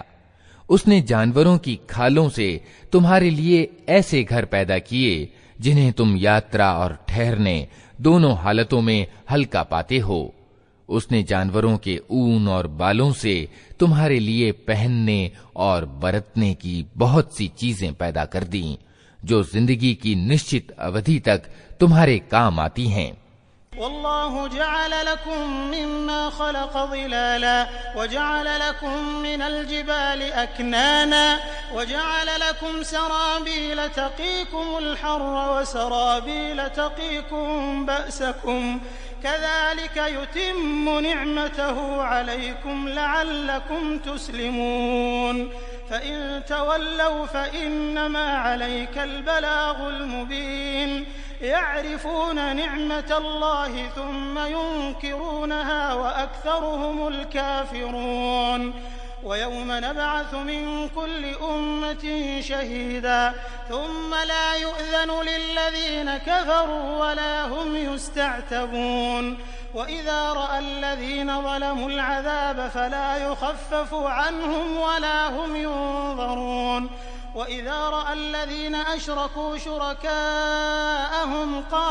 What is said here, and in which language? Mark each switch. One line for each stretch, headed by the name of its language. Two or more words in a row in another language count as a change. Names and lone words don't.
Hindi: उसने जानवरों की खालों से तुम्हारे लिए ऐसे घर पैदा किए जिन्हें तुम यात्रा और ठहरने दोनों हालतों में हल्का पाते हो। उसने जानवरों के ऊन और बालों से तुम्हारे लिए पहनने और बरतने की बहुत सी चीजें पैदा कर दी, जो जिंदगी की निश्चित अवधि तक तुम्हारे काम आती हैं।
Arabic: والله جعل لكم مما خلق ظلالا وجعل لكم من الجبال أكنانا وجعل لكم سرابيل تقيكم الحر وسرابيل تقيكم بأسكم كذلك يتم نعمته عليكم لعلكم تسلمون فإن تولوا فإنما عليك البلاغ المبين يعرفون نعمت الله ثم ينكرونها وأكثرهم الكافرون ويوم نبعث من كل أمة شهيدا ثم لا يؤذن للذين كفروا ولا هم يستعتبون وإذا رأى الذين ظلموا العذاب فلا يخفف عنهم ولا هم ينظرون وإذا رأى الذين أشركوا شركاءهم